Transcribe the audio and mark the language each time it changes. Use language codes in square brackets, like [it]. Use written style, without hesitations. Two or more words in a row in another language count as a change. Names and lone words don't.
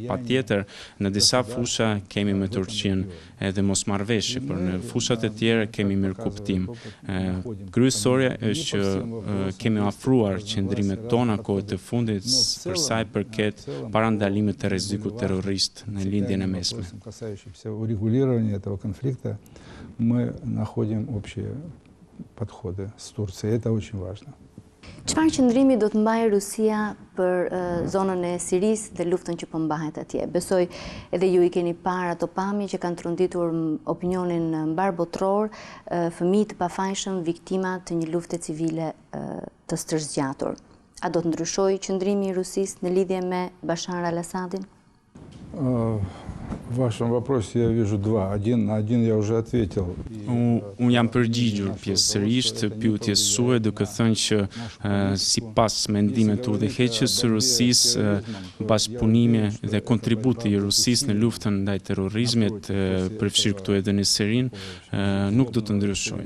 [sq] Patjetër, në disa fusha kemi me Turqinë edhe mosmarrveshje, por në fushat e tjera kemi mirëkuptim. Kryesorja është që kemi afruar qëndrimet tona kohë të fundit për sa i përket parandalimit të rrezikut terrorist në lindjen e mesme. [ru] Касающимся урегулирования этого конфликта, мы находим общие подходы с Турцией. Это очень важно. [sq] Çfarë qëndrimi do të mbajë Rusia për zonën e Sirisë dhe luftën që po mbahet atje? Besoj edhe ju i keni parë ato pamje që kanë tronditur opinionin mbar botror, fëmijë të pafajshëm, viktima të një lufte civile të stërzgjatur. A do të ndryshojë qëndrimi i Rusisë në lidhje me Bashar al-Assadin? [ru] В вашем вопросе я вижу два. На один я уже ответил. [sq] Unë jam përgjigjur pjesërisht pyetjes suaj duke thënë që sipas mendimeve të udhëheqës së Rusisë, bashkëpunimi dhe kontributi i Rusisë në luftën ndaj terrorizmit, përfshirë këtu edhe në Sirinë, nuk do të ndryshojë.